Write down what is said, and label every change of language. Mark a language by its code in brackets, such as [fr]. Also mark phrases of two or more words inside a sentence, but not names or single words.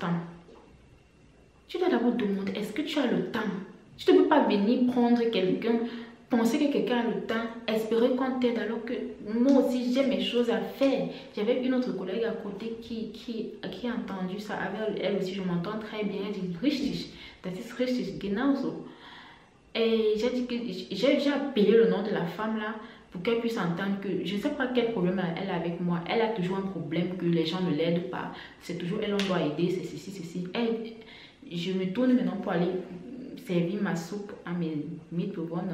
[fr] Tu dois d'abord demander, est-ce que tu as le temps? Tu ne peux pas venir prendre quelqu'un, penser que quelqu'un a le temps, espérer qu'on t'aide alors que moi aussi j'ai mes choses à faire. J'avais une autre collègue à côté qui a entendu ça. Avec elle aussi, je m'entends très bien. Elle dit, [de] richtig, das ist richtig, genauso. [fr] Et j'ai appelé le nom de la femme là pour qu'elle puisse entendre que je ne sais pas quel problème elle a avec moi. Elle a toujours un problème que les gens ne l'aident pas. C'est toujours elle, on doit aider, c'est ceci. Je me tourne maintenant pour aller servir ma soupe à mes mythes-bevonnes.